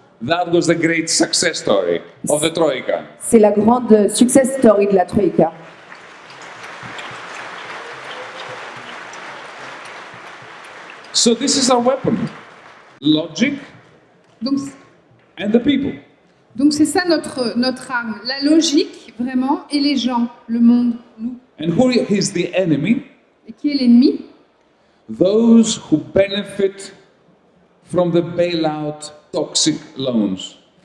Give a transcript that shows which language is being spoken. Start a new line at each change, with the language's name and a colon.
English: That was the great success story of the Troika.
French: C'est la grande success story de la Troïka.
English: So this is our weapon. Logic
French: Donc,
English: and the people.
French: donc c'est ça notre arme, la logique vraiment et les gens, le monde, nous.
English: And who is the enemy?
French: Et qui est l'ennemi?
English: Those who benefit from the bailout toxic loans.